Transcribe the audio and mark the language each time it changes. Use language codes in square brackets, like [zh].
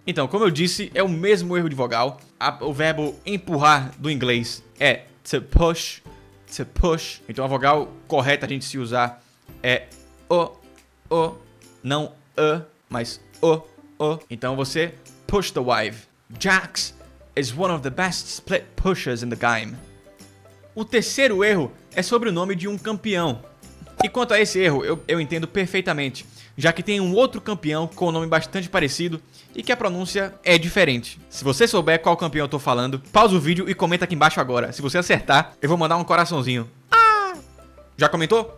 [pt] Então, como eu disse, é o mesmo erro de vogal. O verbo empurrar do inglês é to push, to push. Então a vogal correta a gente se usar é o, não mas o. Então você [en] push the wave. Jax is one of the best split pushers in the game. [pt] O terceiro erro é sobre o nome de um campeão. E quanto a esse erro, eu entendo perfeitamente, já que tem um outro campeão com um nome bastante parecido e que a pronúncia é diferente. Se você souber qual campeão eu tô falando, pausa o vídeo e comenta aqui embaixo agora. Se você acertar, eu vou mandar um coraçãozinho. Já comentou?